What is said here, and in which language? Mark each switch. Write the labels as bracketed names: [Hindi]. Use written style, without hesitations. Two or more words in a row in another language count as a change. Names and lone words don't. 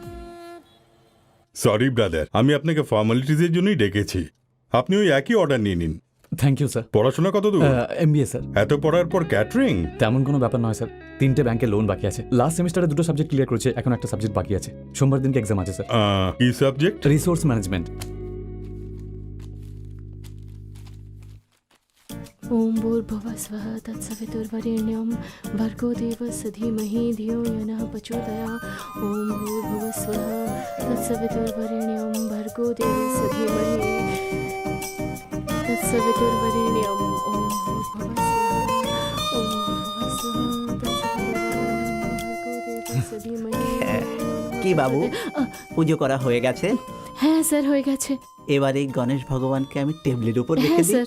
[English] sorry brother, [Bangla] আমি আপনাকে ফর্মালিটিজের জন্যই ডেকেছি। আপনি ওই একই অর্ডার নিয়ে নিন। [English] thank you sir. [Bangla] পড়াশোনা কত দূর? [English] MBA sir. [Bangla] এত পড়ার পর ক্যাটারিং? তেমন কোনো ব্যাপার নয় স্যার। 3টে ব্যাংকে লোন বাকি আছে। [English] last semester [Bangla] 2টো সাবজেক্ট ক্লিয়ার করেছে, এখন একটা সাবজেক্ট বাকি আছে। সোমবার দিনকে এক্সাম আছে স্যার। কি সাবজেক্ট? [English] resource management. [Sanskrit] ओम भूर्भुवः स्वः तत्सवितुर्वरेण्यं भर्गो देवस्य धीमहि धियो यो नः प्रचोदयात्। ओम भूर्भुवः स्वः तत्सवितुर्वरेण्यं भर्गो देवस्य धीमहि तत्सवितुर्वरेण्यं। ओम भूर्भुवः स्वः तत्सवितुर्वरेण्यं भर्गो देवस्य धीमहि। [Bangla] কি বাবু, পুজো করা হয়ে গেছে? হ্যাঁ স্যার, হয়ে গেছে। এবার এই গণেশ ভগবানকে আমি টেবিলের উপর রেখে হ্যাঁ, দিই। স্যার।